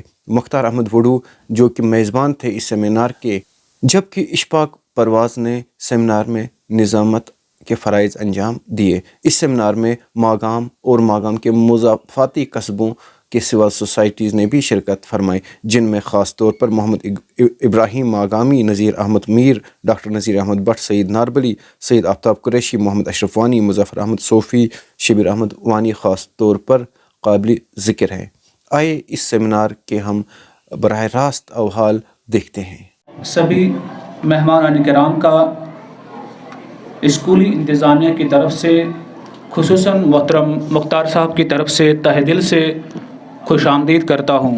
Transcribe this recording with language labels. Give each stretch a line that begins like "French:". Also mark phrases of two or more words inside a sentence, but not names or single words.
Urdu: مختار احمد وڈو جو کہ میزبان تھے اس سیمینار کے، جبکہ اشفاق پرواز نے سیمینار میں نظامت کے فرائض انجام دیے۔ اس سیمینار میں ماگام اور ماگام کے مضافاتی قصبوں کے
English: civil societies
Urdu: نے بھی شرکت فرمائی، جن میں خاص طور پر محمد ابراہیم ماگامی، نذیر احمد میر، ڈاکٹر نذیر احمد بٹ، سعید ناربلی، سید آفتاب قریشی، محمد اشرف وانی، مظفر احمد صوفی، شبیر احمد وانی خاص طور پر قابل ذکر ہے۔ آئے اس سیمینار کے ہم براہ راست احوال دیکھتے ہیں۔ سبھی مہمان کرام کا اسکولی انتظامیہ کی طرف سے، خصوصاً محترم مختار صاحب کی طرف سے تہہ دل سے خوش آمدید کرتا ہوں۔